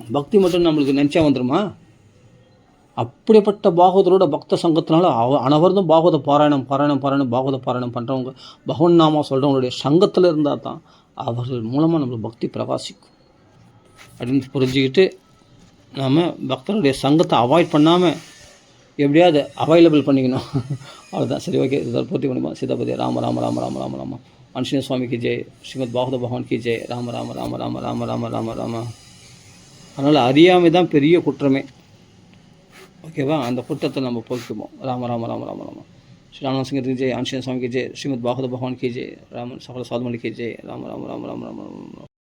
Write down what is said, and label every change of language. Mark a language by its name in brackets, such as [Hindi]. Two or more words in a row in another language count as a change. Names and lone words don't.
[Tamil] பக்தி மட்டும் நம்மளுக்கு நினச்சா வந்துடுமா? அப்படிப்பட்ட பாகவதரோட பக்த சங்கத்தினால அனைவரும் பாகவத பாராயணம் பாகவத பாராயணம் பண்ணுறவங்க, பகவன் நாமா சொல்கிறவங்களுடைய சங்கத்தில் இருந்தால் தான் அவர்கள் மூலமாக நம்மளுக்கு பக்தி பிரகாசிக்கும் அப்படின்னு புரிஞ்சுக்கிட்டு நாம் பக்தருடைய சங்கத்தை அவாய்ட் பண்ணாமல் எப்படியாவது அவைலபிள் பண்ணிக்கணும். அவ்வளோதான். சரி, ஓகே, இதில் பூர்த்தி பண்ணிப்போம். சீதாபதி ராம ராம ராம ராம ராம ராம ஆஞ்சநேய சுவாமிக்கு ஜெய், ஸ்ரீமத் பாகவத பகவான் [Hindi] की जय, [Tamil] ராம ராம ராம ராம ராம ராம ராம ராம. அதனால் அறியாமை தான் பெரிய குற்றமே. ஓகேவா? அந்த குற்றத்தை நம்ம போக்கிப்போம். ராம ராம ராம ராம ராம. ஸ்ரீ ராமநாதசிங்கருக்கு ஜெய், ஆஞ்சநேய சுவாமிக்கு ஜெய், ஸ்ரீமத் பாகவத பகவான் [Hindi] की जय, [Tamil] ராமன் சகல சாதுமணி [Hindi] की जय, [Tamil] ராம ராம ராம ராம ராம ராம.